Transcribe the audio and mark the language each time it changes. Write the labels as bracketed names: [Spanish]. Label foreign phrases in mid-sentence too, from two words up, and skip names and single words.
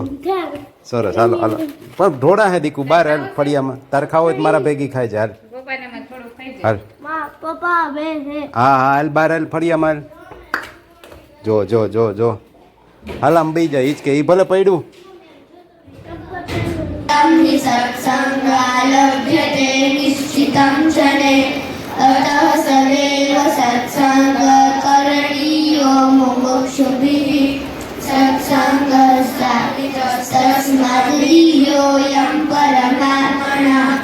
[Gujarati] સરસ, હાલો હાલો. પણ ધોળા હે દીકુ બહાર હાલ ફળિયામાં. તારે ખાવ હોય તો મારા ભેગી ખાઈ જાય. પપ્પાને થોડું ખાઈ જાય. હાલ પપ્પા બે હે. હા હા, હાલ બહાર હાલ ફળિયામાં. જો જો જો જો, હાલ આમ બી જાય. ઈજ કે ઈ ભલે પડ્યું. [Sanskrit] हि सत्सङ्गालभ्यते निश्चितं शने अतः सदैव सत्सङ्गकरणीयो मुमुक्षुभिः सत्सङ्गस्तापितस्तस्माद्गृह्योऽयं परमात्मना